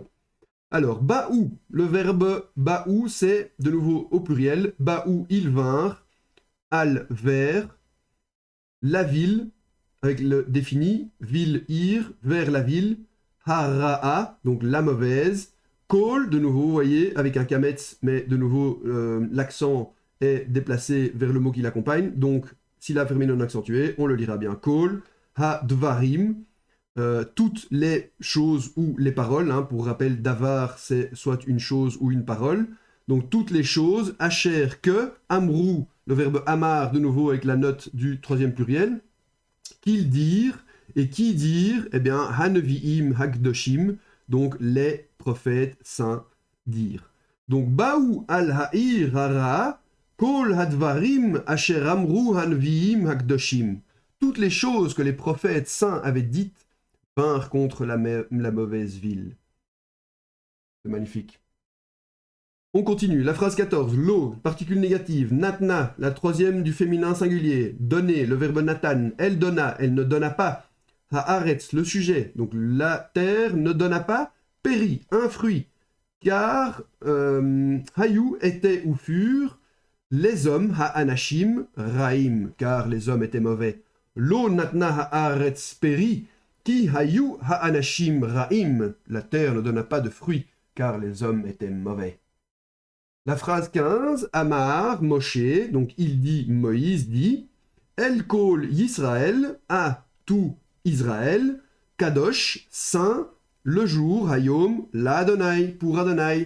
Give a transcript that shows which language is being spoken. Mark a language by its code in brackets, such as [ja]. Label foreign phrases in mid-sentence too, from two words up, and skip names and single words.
[fr] Alors, baou, le verbe baou, c'est de nouveau au pluriel, baou, ils vinrent, al, vers, la ville, avec le défini, ville, ir, vers la ville, hara'a, donc la mauvaise, Kol, de nouveau, vous voyez, avec un kametz, mais de nouveau, l'accent est déplacé vers le mot qui l'accompagne. Donc, syllabe fermée non accentuée, on le lira bien. [he] כל, הדברים, [fr] toutes les choses ou les paroles. Hein, pour rappel, davar, c'est soit une chose ou une parole. Donc, toutes les choses. Asher, que. Amrou, le verbe amar, de nouveau, avec la note du troisième pluriel. Qu'ils dirent. Et qui dire, eh bien, [he] הנביאים הקדושים, [fr] donc les prophètes saints dirent. Donc, [he] באו אל העיר הרעה, כל הדברים אשר אמרו הנביאים הקדושים. [fr] Toutes les choses que les prophètes saints avaient dites vinrent contre la mauvaise ville. C'est magnifique. On continue. La phrase 14. L'eau, particule négative. Natna, la troisième du féminin singulier. Donner, le verbe natan. Elle donna, elle ne donna pas. Haaretz, le sujet. Donc la terre ne donna pas. péri, un fruit, car Hayou était ou furent les hommes, [he] האנשים, רעים, [fr] car les hommes étaient mauvais. [he] לא נתנה הארץ פרי, כי היו האנשים רעים, [fr] la terre ne donna pas de fruits, car les hommes étaient mauvais. La phrase 15, [he] אמר, משה, [fr] donc il dit, Moïse dit, [he] אל כל ישראל, [fr] à tout Israël, Kadosh, saint, le jour, [he] היום, לה, [fr] pour Adonai.